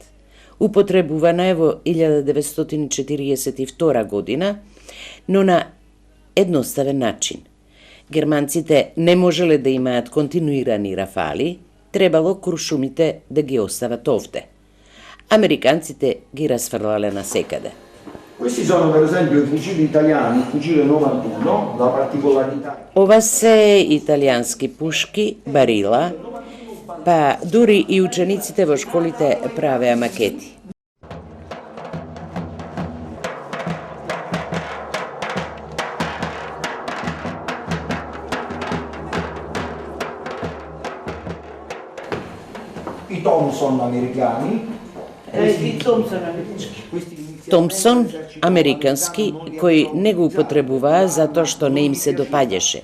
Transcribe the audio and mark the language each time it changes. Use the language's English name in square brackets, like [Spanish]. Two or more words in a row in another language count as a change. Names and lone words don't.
[Macedonian] Употребувана е во 1942 година, но на едноставен начин. Германците не можеле да имаат континуирани рафали, требало куршумите да ги остават овде. Американците ги расфрлале насекаде. [Italian] Questi sono per esempio i fucili italiani, il fucile 91, la particolarità... [Macedonian] Ова се италијански пушки, барила, па дури и учениците во школите правеа макети. [Italian] I Thompson americani. [Macedonian] Томпсон, американски, кој не го употребуваа затоа што не им се допаѓаше.